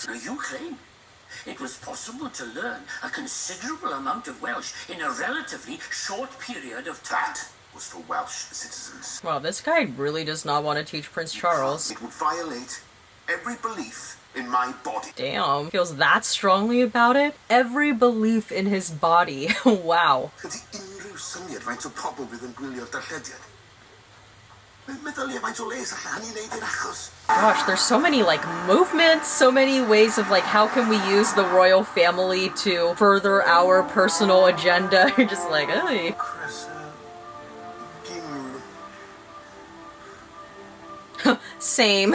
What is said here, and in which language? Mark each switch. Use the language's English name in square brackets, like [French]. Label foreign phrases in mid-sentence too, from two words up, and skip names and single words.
[English] Now you claim it was possible to learn a considerable amount of Welsh in a relatively short period of time. That was for Welsh citizens. Wow, this guy really does not want to teach Prince Charles. It would violate every belief in my body. Damn, feels that strongly about it? Every belief in his body. Wow. [Welsh] Ydy unrhyw syniad faint o pobl fydd yn gwylio'r darllediad? Meddylia faint o les allan i wneud i'r achos. [English] Gosh, there's so many like movements, so many ways of like how can we use the royal family to further our personal agenda. You're just like, hey. Same.